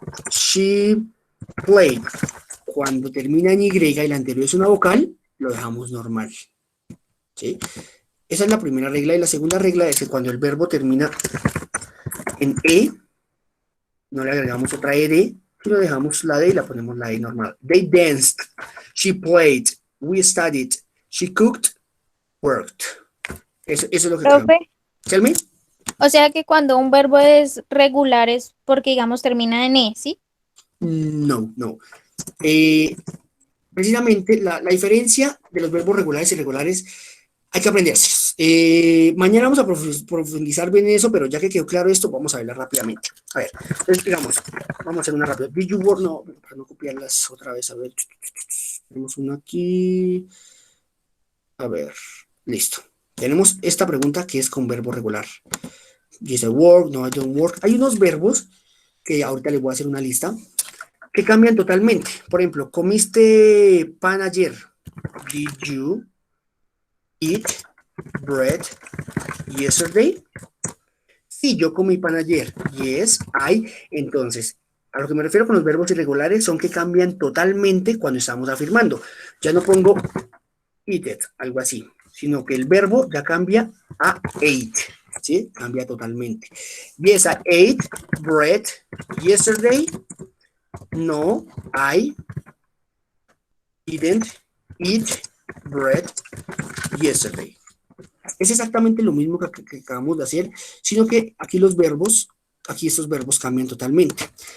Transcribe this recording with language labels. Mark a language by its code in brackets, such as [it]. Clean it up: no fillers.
[en] She played. [es] Cuando termina en Y y la anterior es una vocal, lo dejamos normal. ¿Sí? Esa es la primera regla. Y la segunda regla es que cuando el verbo termina en E, no le agregamos otra ED, sino dejamos la D y la ponemos la E normal. [en] They danced, she played, we studied, she cooked, worked. [es] Eso es lo que Profe, [en] tenemos. Tell me. [es] o sea que cuando un verbo es regular es porque, digamos, termina en E, ¿sí? No. Precisamente la diferencia de los verbos regulares y irregulares hay que aprenderse. Mañana vamos a profundizar bien en eso, pero ya que quedó claro esto, vamos a verla rápidamente. A ver, entonces digamos, vamos a hacer una rápida. [en] Did you work? [es] No, para no copiarlas otra vez, a ver. Tenemos una aquí. A ver, listo. Tenemos esta pregunta que es con verbo regular. Dice work, no, [en] I don't work. [es] Hay unos verbos que ahorita les voy a hacer una lista que cambian totalmente. Por ejemplo, ¿comiste pan ayer? [en] Did you eat bread yesterday? [es] Sí, yo comí pan ayer. [en] Yes, I. [es] Entonces, a lo que me refiero con los verbos irregulares son que cambian totalmente cuando estamos afirmando. Ya no pongo eat it, algo así, sino que el verbo ya cambia a ate. ¿sí? Cambia totalmente. [en] Yes, I ate bread yesterday. No, I didn't eat bread yesterday. [es] Es exactamente lo mismo que acabamos de hacer, sino que aquí estos verbos cambian totalmente.